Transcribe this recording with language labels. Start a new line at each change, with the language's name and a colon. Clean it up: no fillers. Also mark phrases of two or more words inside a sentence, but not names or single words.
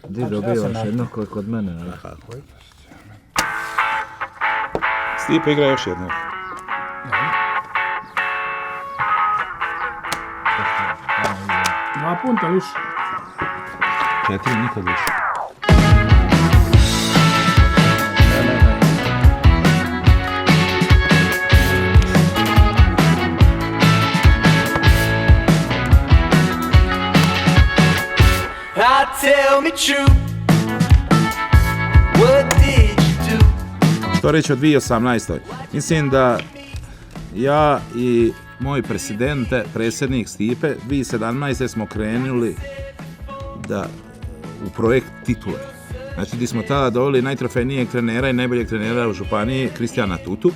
Croatian: dobivaš jedno koji kod mene. Tako je. Stipe igra još jednog. Dva punta više. 4 nikad više.
English: Tell me true, what did you do?
Croatian: Što reći o 2018. Mislim da ja i moj predsjednik Stipe, 2017. smo krenuli u projekt titule. Znači, gdje smo tada doveli najtrofejnijeg trenera i najboljeg trenera u županiji, Kristijana Tutu.